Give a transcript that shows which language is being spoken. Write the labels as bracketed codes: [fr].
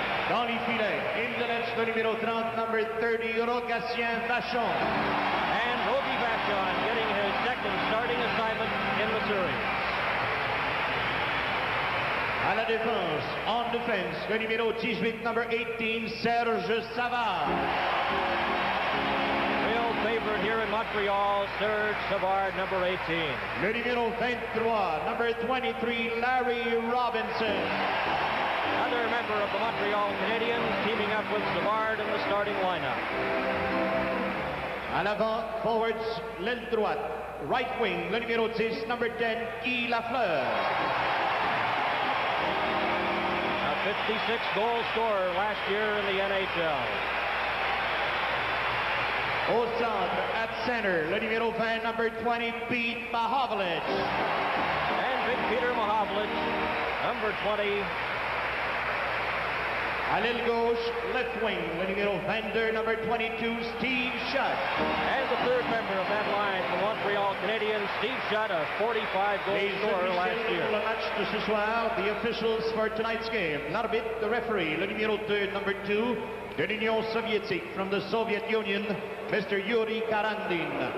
[fr] Dans les filets, [en] in the net, [fr] le numéro 30, [en] number 30, [fr] Rogatien Vachon. [en] And Rogie Vachon getting his second starting assignment in the series. [fr] À la défense, en défense, le numéro 18, [en] number 18, [fr] Serge Savard. [en] Real favorite here in Montreal, Serge Savard, number 18. [fr] Le numéro 23, [en] number 23, [fr] Larry Robinson. [en] Another member of the Montreal Canadiens teaming up with Savard in the starting lineup. [fr] À l'avant, forwards, l'aile droite, [en] right wing, [fr] le numéro 10, [en] number 10, [fr] Guy Lafleur. [en] A 56-goal scorer last year in the NHL. [fr] Au centre, [en] at center, [fr] le numéro 20, [en] number 20, [fr] Pete Mahovlich. [en] And Big Peter Mahovlich, number 20. [fr] À l'aile gauche, [en] left wing, [fr] le numéro 22, [en] number 22, [fr] Steve Shutt. [en] And the third member of that line from Montreal Canadiens, Steve Shutt, a 45-goal scorer last year. [fr] Le match de ce soir, [en] the officials for tonight's game. [fr] L'arbitre, [en] the referee, [fr] le numéro 2, [en] number 2, [fr] de l'Union soviétique, [en] from the Soviet Union, [fr] Mr. Yuri Karandin.